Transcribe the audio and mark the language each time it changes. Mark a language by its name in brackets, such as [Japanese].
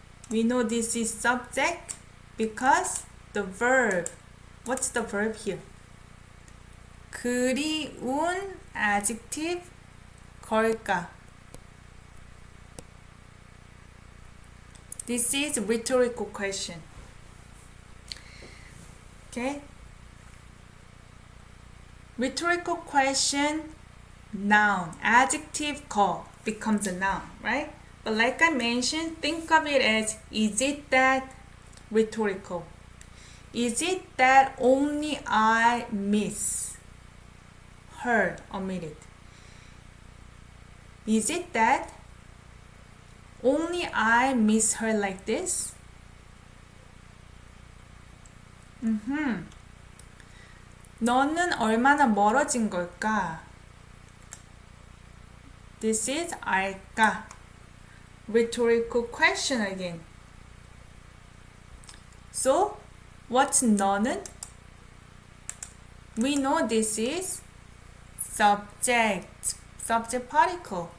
[English] We know this is subject because the verb. What's the verb here? [Korean] 그리운 adjective 걸까? [English] This is rhetorical question. Okay? Rhetorical question, noun, adjective call becomes a noun, right? But like I mentioned, think of it as, is it that rhetorical? Is it that only I miss her, omitted? Is it that only I miss her like this? [Korean] 너는 얼마나 멀어진 걸까? [English] This is 알까? Rhetorical question again. So, what's 너는? We know this is subject particle.